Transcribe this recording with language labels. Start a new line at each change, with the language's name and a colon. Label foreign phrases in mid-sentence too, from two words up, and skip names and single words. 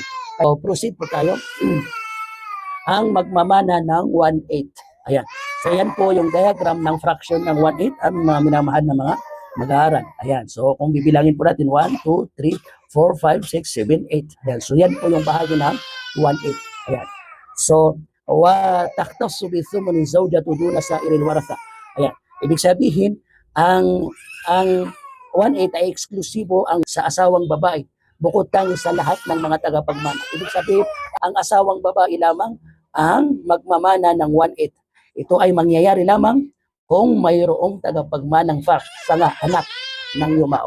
Filipino: So proceed po tayo. Ang magmamana ng 1/8. Ayan. So yan po yung diagram ng fraction ng 1/8, ang mga minamahal na mga mag-aaral. Ayan. So kung bibilangin po natin 1, 2, 3, 4, 5, 6, 7, 8. Ayan. So yan po yung bahagi ng 1/8. Ayan.
Arabic: So وتختص بالثمن الزوجة دون سائر الورثة.
Filipino: Ayan. Ibig sabihin ang 1/8 ay eksklusibo ang sa asawang babae bukod tangi sa lahat ng mga tagapagmana. Ibig sabihin ang asawang babae lamang ang magmamana ng 1/8. Ito ay mangyayari lamang kung mayroong tagapagmanang sanga, anak ng yumao.